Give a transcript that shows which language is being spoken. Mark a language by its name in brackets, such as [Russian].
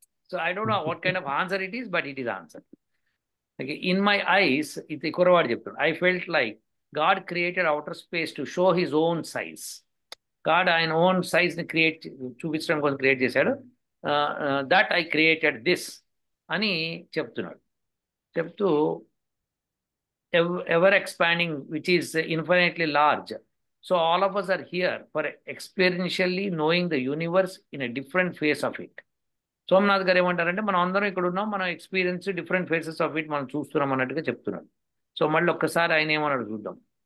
[English] So I don't know what kind of answer it is, but it is answer. In my eyes, [Telugu] ఇది కురవాడు చెప్తాడు, [English] I felt like God created outer space to show his own size. [Telugu] God ఆయన own సైజ్ని చూపించడం కోసం create చేశాడు. [English] that I created this [Telugu] అని చెప్తున్నాడు. చెప్తూ [English] Ever expanding which is infinitely large. So all of us are here for experientially knowing the universe in a different phase of it. [Telugu] Somnath గారు ఏమంటారంటే మనం అందరం ఇక్కడ ఉన్నాం, మనం [English] experience different phases of it [Telugu] మనం చూస్తున్నాం అన్నట్టుగా చెప్తున్నాడు. సో మళ్ళీ ఒక్కసారి ఆయన ఏమన్నాడు చూద్దాం.